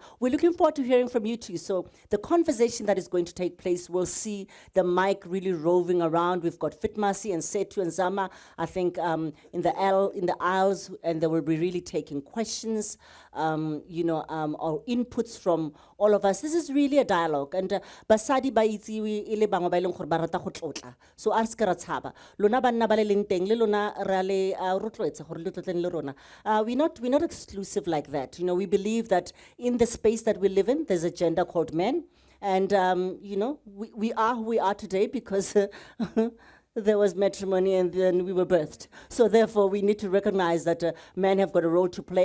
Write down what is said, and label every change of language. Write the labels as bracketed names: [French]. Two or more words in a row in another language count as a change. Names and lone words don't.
[English] We're looking forward to hearing from you too. So the conversation that is going to take place, we'll see the mic really roving around. We've got Fitmasi and Setu and Zama, I think, in the aisles, and they will be really taking questions, or inputs from all of us. This is really a dialogue. [Tswana] And basadi ba itsewe e le bangwe ba e leng gore ba rata go tlotla. So a re seke ra tshaba. Lona banna ba le leng teng le lona re a le rotloetsa gore le tlotleng le rona. [English] We're not exclusive like that. We believe that in the space that we live in, there's a gender called men. And, we are who we are today because there was matrimony and then we were birthed. So therefore, we need to recognize that men have got a role to play.